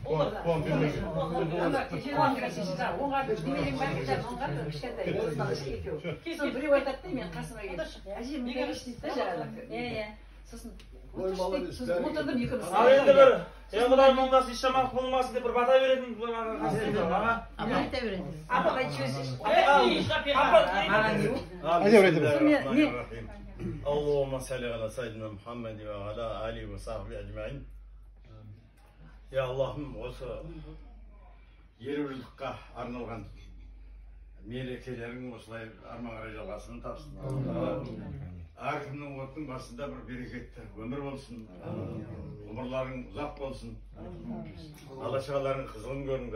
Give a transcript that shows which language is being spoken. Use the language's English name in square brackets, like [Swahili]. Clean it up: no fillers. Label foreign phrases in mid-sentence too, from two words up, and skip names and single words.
[Kazakh] Отырдым екеуміз. Ал енді бір Құдайдың оңдасы ешжаман қылмасын деп бір бата беретін Айта береді. Апа айтып жіберсейші. [Arabic] اللهم صل على سيدنا محمد وعلى آله وصحبه أجمعين. [Kazakh] يا Allah'ım осы елу жылдыққа арналған мерекелерің осылай арман қарай жалғасын тапсын. Әркімнің оттың басында бір берекетті өмір болсын, ғұмырларың ұзақ болсын, бала-шағаларың қызығын көріңдер.